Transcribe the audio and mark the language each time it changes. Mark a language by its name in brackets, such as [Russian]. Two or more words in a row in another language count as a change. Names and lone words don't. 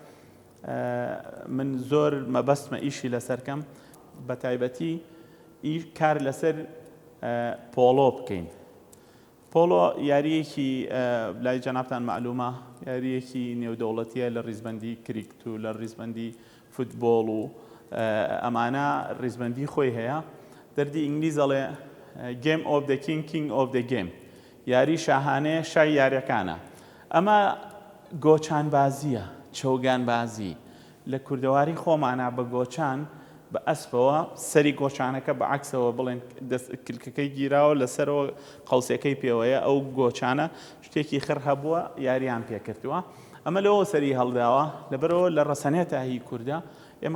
[Central Kurdish] من زۆر مەبەستمە ئیشی لەسەرکەم بە تایبەتی کار لەسەر پۆلۆ بکەین پۆلۆ یاریەکی لای جەنابتان معلومە یاریەکی نێودەوڵەتیە لە ڕیزبەندی کریکت و لە ڕیزبەندی فوتبۆڵ و ئەمانە ڕیزبەندی خۆی هەیە دەردی ئینگلیز ئەڵێ [English] game of the king of the game [Central Kurdish] یاری شاهانەیە شای یاریەکانە ئەمە گۆچان بازیە چەوگان بازی لە کوردەواری خۆمانە بە گۆچان بە ئەسپەوە سەری گۆچانەکە بە عەکسەوە بڵێن کلکەکەی گیراوە لەسەرەوە قەوسەکەی پێوەیە ئەو گۆچانە شتێکی خڕ هەبووە یاریان پێکردووە ئەمە لەوە سەری هەڵداوە لەبەرەوە لە ڕەسەنێتە هی کووردە ئێمە